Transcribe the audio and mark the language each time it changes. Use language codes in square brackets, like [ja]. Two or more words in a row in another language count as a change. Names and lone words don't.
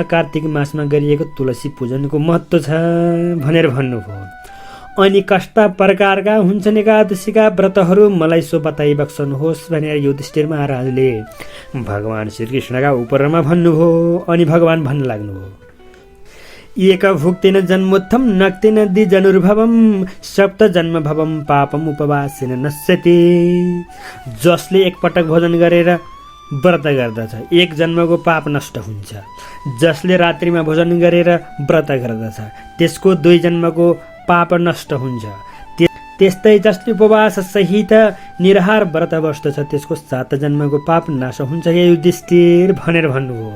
[ne] कार्तिक मासमा गरिएको तुलसी पूजनको महत्त्व छ भनेर भन्नुभयो। अनि कस्ता प्रकारका हुन्छन् एकादशीका व्रतहरू मलाई सो बताइ बक्सनुहोस् भनेर युधिष्ठिर महाराजले भगवान श्रीकृष्णका उपरमा भन्नुभयो। अनि भगवान भन्न लाग्नुभयो, [sa] एक भुक्तेन जन्मोत्थम नक्तेन द्विजनुर्भवम सप्त जन्म भवम पापम उपवासेन नश्यति। [ne] जसले एकपटक भोजन गरेर व्रत गर्दछ, एक जन्मको पाप नष्ट हुन्छ। जसले रात्रिमा भोजन गरेर व्रत गर्दछ, त्यसको 2 जन्मको पाप नष्ट हुन्छ। त्यस्तै जसले उपवास सहित निराहार व्रत बस्दछ, त्यसको 7 जन्मको पाप नाश हुन्छ हे युधिष्ठिर भनेर भन्नुभयो।